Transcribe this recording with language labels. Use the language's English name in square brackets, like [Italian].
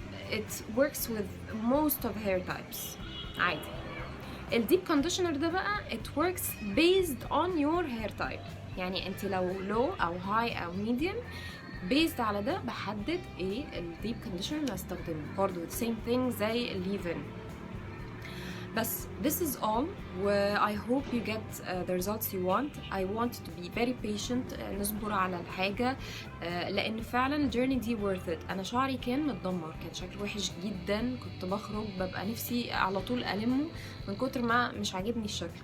[English] it works with most of hair types عادي. الديب conditioner ده بقى it works based on your hair type. [Arabic] يعني انت لو low او high او medium based على ده بحدد ايه الديب كونديشنر اللي هستخدمه. برضو [English] the same thing [Arabic] زي الليفن. [English] بس this is all و I hope you get the results you want. I want to be very patient. [Arabic] نصبر على الحاجة لأن فعلا الجيرني دي [English] worth it. [Arabic] أنا شعري كان متدمر، كان شكله وحش جدا، كنت بخرج ببقى نفسي على طول ألمه من كتر ما مش عاجبني الشكل.